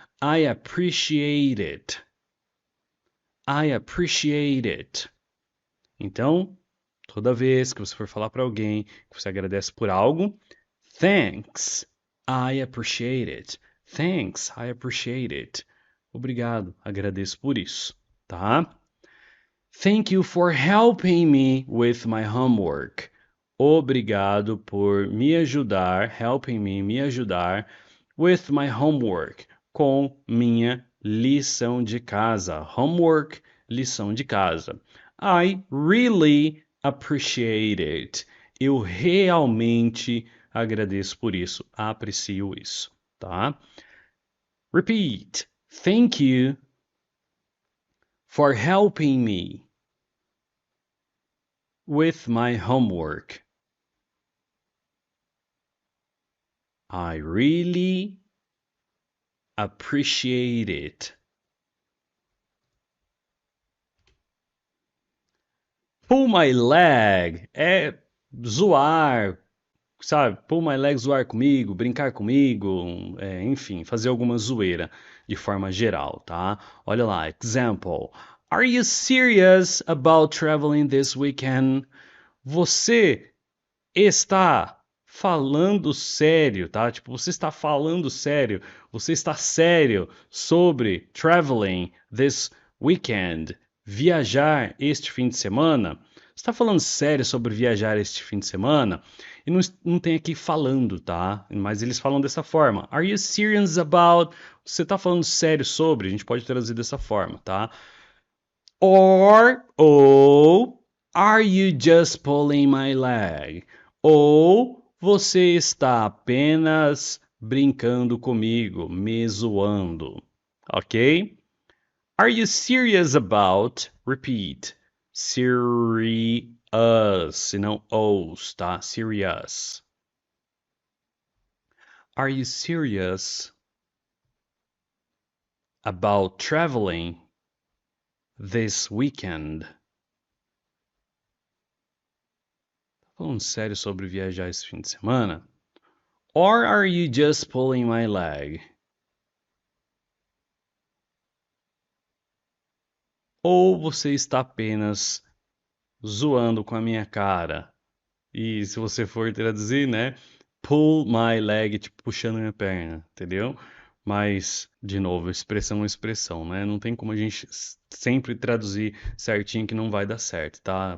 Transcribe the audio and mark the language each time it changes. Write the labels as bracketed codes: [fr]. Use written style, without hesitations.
[en] I appreciate it. I appreciate it. [pt] Então, toda vez que você for falar para alguém que você agradece por algo, [en] thanks, I appreciate it. Thanks, I appreciate it. [pt] Obrigado, agradeço por isso, tá? [en] Thank you for helping me with my homework. [pt] Obrigado por me ajudar, [en] helping me, [pt] me ajudar [en] with my homework, [pt] com minha lição de casa. [en] Homework, [pt] lição de casa. [en] I really appreciate it. [pt] Eu realmente agradeço por isso, aprecio isso, tá? [en] Repeat. Thank you for helping me with my homework. I really appreciate it. Pull my leg [pt] é zoar, sabe? [en] Pull my leg, [pt] zoar comigo, brincar comigo, enfim, fazer alguma zoeira de forma geral, tá? Olha lá, example. [en] Are you serious about traveling this weekend? [pt] Você está falando sério, tá? Tipo, você está falando sério, você está sério sobre [en] traveling this weekend, [pt] viajar este fim de semana? Você está falando sério sobre viajar este fim de semana? E não tem aqui falando, tá? Mas eles falam dessa forma. [en] Are you serious about? [pt] Você está falando sério sobre? A gente pode traduzir dessa forma, tá? [en] Ou are you just pulling my leg? [pt] Ou você está apenas brincando comigo, me zoando, ok? [en] Are you serious about? Repeat. Serious, [pt] e não os, tá? [en] Serious. Are you serious about traveling this weekend? [pt] Falando sério sobre viajar esse fim de semana? [en] Or are you just pulling my leg? [pt] Ou você está apenas zoando com a minha cara? E se você for traduzir, né? [en] Pull my leg, [pt] tipo, puxando minha perna, entendeu? Mas, de novo, expressão é expressão, né? Não tem como a gente sempre traduzir certinho que não vai dar certo, tá?